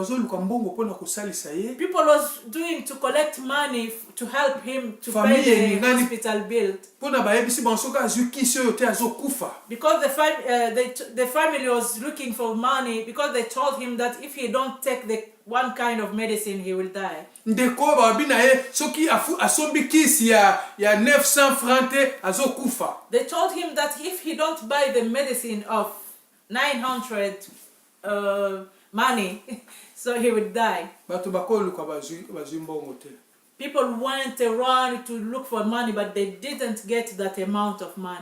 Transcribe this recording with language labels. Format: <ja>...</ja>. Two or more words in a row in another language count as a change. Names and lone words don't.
<en>People was doing to collect money to help him to pay the hospital bill. Because the family was looking for money because they told him that if he don't take the one kind of medicine, he will die.</en> <ln>Ndeko babina ye soki asombi kisi ya 900 francs azokufa.</ln> <en>They told him that if he don't buy the medicine of 900 money, so he would die. People went around to look for money, but they didn't get that amount of money.</en>